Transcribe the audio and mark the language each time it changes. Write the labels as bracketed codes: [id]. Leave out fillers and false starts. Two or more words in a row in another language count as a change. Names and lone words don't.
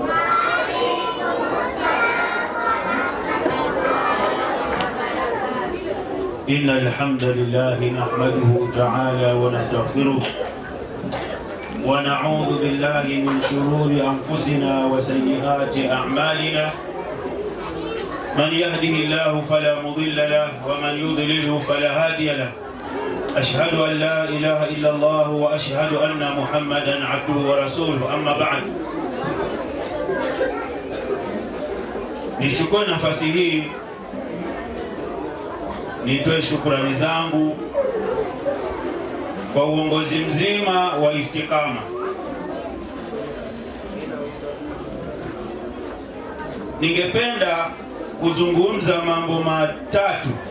[ar] إن الحمد لله نحمده تعالى ونستغفره ونعوذ بالله من شرور أنفسنا وسيئات أعمالنا من يهده الله فلا مضل له ومن يضلله فلا هادي له أشهد أن لا إله إلا الله وأشهد أن محمدا عبده ورسوله أما بعد. [sw] Nichukue nafasi hii nitoe shukrani zangu kwa uongozi mzima wa Istiqama. Ningependa kuzungumza mambo matatu.